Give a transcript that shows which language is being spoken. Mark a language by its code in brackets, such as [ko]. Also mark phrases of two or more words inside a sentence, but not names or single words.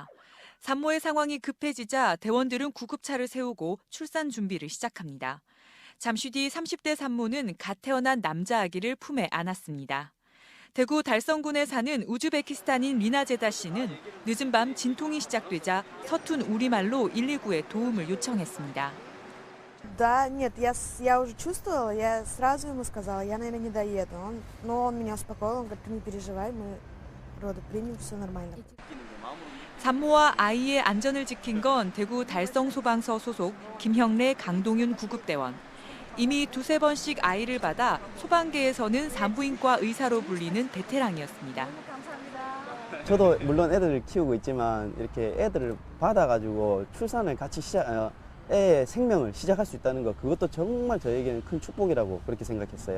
[ko] 산모의 상황이 급해지자 대원들은 구급차를 세우고 출산 준비를 시작합니다. 잠시 뒤 30대 산모는 갓 태어난 남자 아기를 품에 안았습니다. 대구 달성군에 사는 우즈베키스탄인 미나제다 씨는 늦은 밤 진통이 시작되자 서툰 우리말로 119에 도움을 요청했습니다. [ru] Да, нет, я уже чувствовала, я сразу ему сказала, я, наверное, не доеду. Но он меня успокоил, он говорит, ты не переживай, мы роды примем, все нормально. [ko] 산모와 아이의 안전을 지킨 건 대구 달성소방서 소속 김형래, 강동윤 구급대원. 이미 두세 번씩 아이를 받아 소방계에서는 산부인과 의사로 불리는 베테랑이었습니다. 저도 물론 애들을 키우고 있지만 이렇게 애들을 받아가지고 출산을 같이 애의 생명을 시작할 수 있다는 거, 그것도 정말 저에게는 큰 축복이라고 그렇게 생각했어요.